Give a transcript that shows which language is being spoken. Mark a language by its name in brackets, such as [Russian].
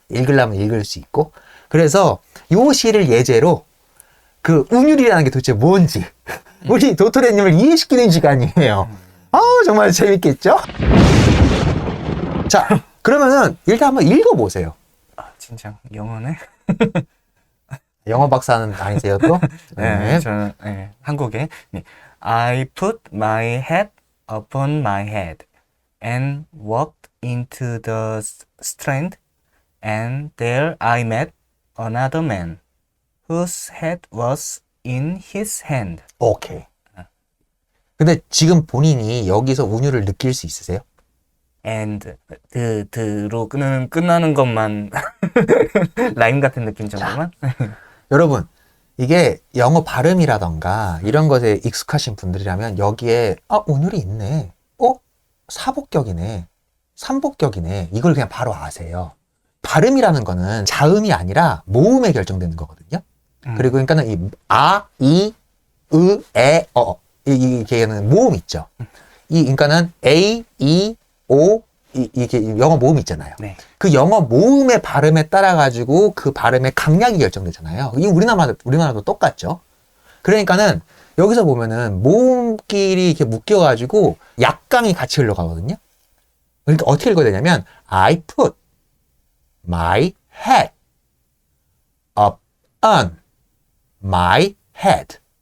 [Korean] 읽으려면 읽을 수 있고. 그래서 요 시를 예제로 그 운율이라는 게 도대체 뭔지 우리 도토리님을 이해시키는 시간이에요. 아우 정말 재밌겠죠? 자 그러면은 일단 한번 읽어보세요. 아, 진짜 영어네? 영어 박사는 아니세요 또? 네, 저는 네, 한국에 네. [English] I put my hat upon my head and walked into the strand, and there I met another man whose hat was in his hand. [Korean] 오케이. 근데 지금 본인이 여기서 운율을 느낄 수 있으세요? And 드로 끝나는 것만 라임 같은 느낌 정도만. 여러분 이게 영어 발음이라던가 이런 것에 익숙하신 분들이라면 여기에 운율이 있네, 사복격이네, 삼복격이네, 이걸 그냥 바로 아세요. 발음이라는 거는 자음이 아니라 모음에 결정되는 거거든요. 그리고 그러니까는 이 이, 에, 이게는 모음 있죠. 그러니까는 A, E, O 이게 영어 모음 있잖아요. 네. 그 영어 모음의 발음에 따라 가지고 그 발음의 강약이 결정되잖아요. 이 우리나라도 똑같죠. 그러니까는 여기서 보면은 모음끼리 이렇게 묶여 가지고 약강이 같이 흘러가거든요. 그러니까 어떻게 읽어야 되냐면 [English] I put my hat up on my head.